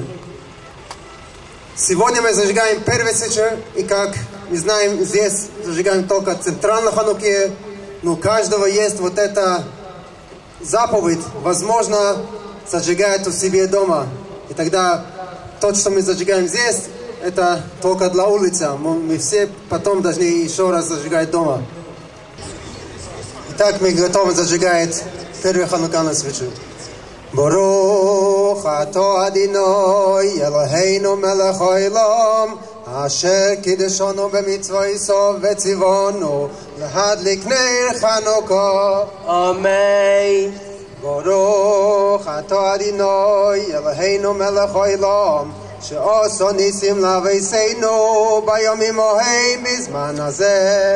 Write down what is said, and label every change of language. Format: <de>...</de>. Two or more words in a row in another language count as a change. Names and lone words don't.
<ru>Сегодня мы зажигаем первый свечу, и как мы знаем, здесь зажигаем только центральную хануки, но у каждого есть вот эта заповедь, возможно, зажигать у себя дома. И тогда то, что мы зажигаем здесь, это только для улицы. Мы все потом должны еще раз зажигать дома. Итак, мы готовы зажигать первую ханукальную свечу.</ru> <he>ברוך אתה אדוני אלוהינו מלך העולם אשר קידשנו במצוותיו וציוונו להדליק נר חנוכה. Amen. ברוך אתה אדוני אלוהינו מלך העולם שעשה נסים לאבותינו בימים ההם בזמן הזה.</he>